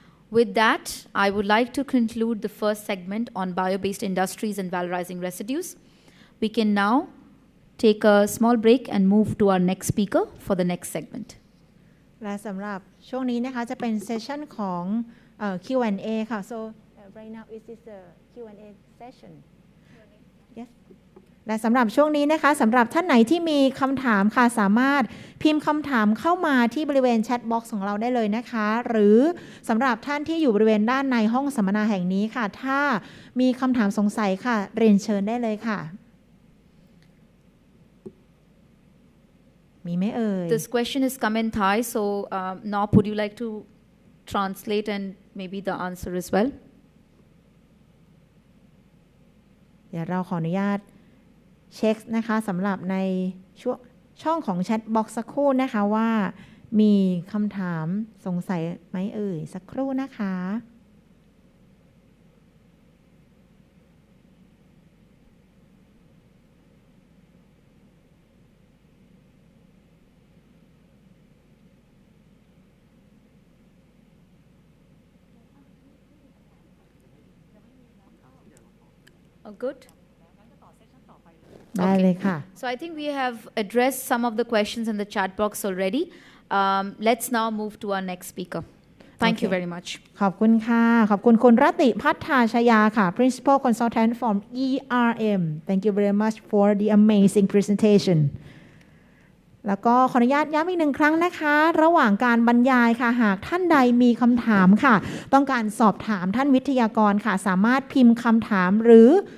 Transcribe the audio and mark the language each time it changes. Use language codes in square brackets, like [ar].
[en] With that, I would like to conclude the first segment on bio-based industries and valorizing residues. We can now take a small break and move to our next speaker for the next segment. [th] และสำหรับช่วงนี้นะคะจะเป็นเซสชันของ Q&A ค่ะ [en] so right now is this the Q&A session yes [th] และสำหรับช่วงนี้นะคะสำหรับท่านไหนที่มีคำถามค่ะสามารถพิมพ์คำถามเข้ามาที่บริเวณแชทบ็อกซ์ของเราได้เลยนะคะหรือสำหรับท่านที่อยู่บริเวณด้านในห้องสัมมนาแห่งนี้ค่ะถ้ามีคำถามสงสัยค่ะเรียนเชิญได้เลยค่ะมีไหมเอ่ย [en] This question is come in Thai, so Nop, would you like to translate and maybe the answer as well? [th] เดี๋ยวเราขออนุญาตเช็คนะคะสำหรับในช่องของแชทบ็อกซ์สักครู่นะคะว่ามีคำถามสงสัยไหมเอ่ยสักครู่นะคะ [en] Oh, good. [th] ได้เลยค่ะ [en] So I think we have addressed some of the questions in the chat box already. Let's now move to our next speaker. Thank you very much. [th] ขอบคุณค่ะขอบคุณคุณรัติพัฒนาชยาค่ะ Principal Consultant from ERM [en] Thank you very much for the amazing presentation [th] แล้วก็ขออนุญาตย้ำอีกหนึ่งครั้งนะคะระหว่างการบรรยายค่ะหากท่านใดมีคำถามค่ะต้องการสอบถามท่านวิทยากรค่ะสามารถพิมพ์คำถามหรือ